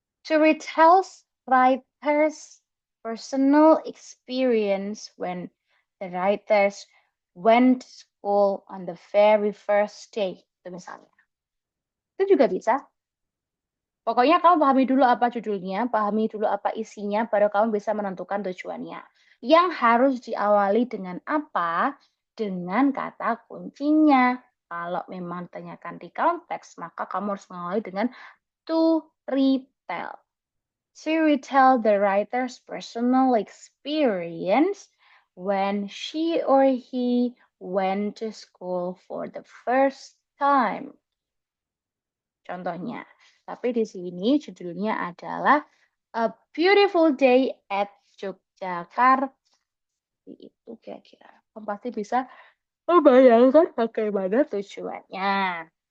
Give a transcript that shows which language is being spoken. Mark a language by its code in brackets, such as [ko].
[en] To retell writers' personal experience when the writers went to school on the very first day. [id] Itu misalnya. Itu juga bisa. Pokoknya kamu pahami dulu apa judulnya, pahami dulu apa isinya, baru kamu bisa menentukan tujuannya. Yang harus diawali dengan apa? Dengan kata kuncinya. Kalau memang ditanyakan di konteks, maka kamu harus mengawali dengan [en] to retell. To retell the writer's personal experience when she or he went to school for the first time. [id] Contohnya, tapi di sini judulnya adalah A Beautiful Day at Yogyakarta. Itu kira-kira. Kamu pasti bisa membayangkan bagaimana tujuannya.